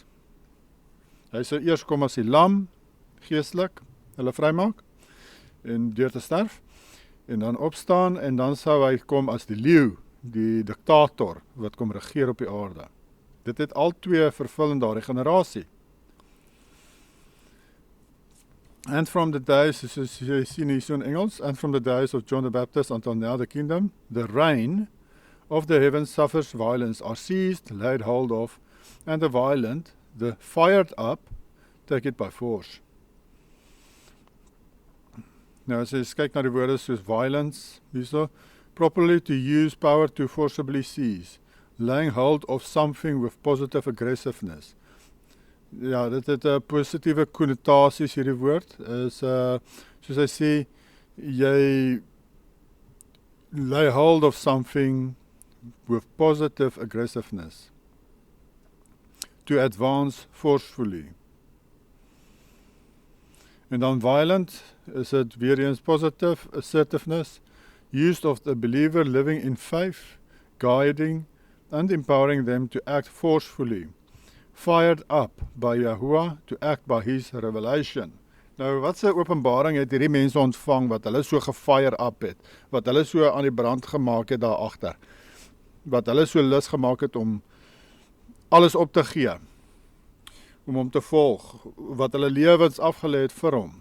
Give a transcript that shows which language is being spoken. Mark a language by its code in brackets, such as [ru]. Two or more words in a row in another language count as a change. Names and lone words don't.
[af] Hy sou eers kom as die lam, geestelik, hulle vrymaak, en deur te sterf, en dan opstaan, en dan sou hy kom as die leeu, die diktator, wat kom regeer op die aarde. Dit het al twee vervul in daardie generasie. [en] And from the days, [af] soos jy sien hier so in Engels, [en] and from the days of John the Baptist until now the kingdom, the reign of the heavens suffers violence, are seized, laid hold of, and the violent, the fired up, take it by force. [af] Nou as jy kyk na die woorde soos violence, hierso, [en] properly to use power to forcibly seize, laying hold of something with positive aggressiveness. [af] Ja, dit het 'n positiewe konnotasies hierdie woord, is soos hy sê, jy [en] lay hold of something with positive aggressiveness. To advance forcefully. [af] En dan violent is dit weer eens [en] positive assertiveness, used of the believer living in faith, guiding and empowering them to act forcefully. Fired up by Yahuwah to act by his revelation. [af] Nou, wat se openbaring het hierdie mense ontvang, wat hulle so gefire up het, wat hulle so aan die brand gemaak het daar agter, wat hulle so lus gemaak het om alles op te gee, om hom te volg, wat hulle lewens afgelê het vir hom.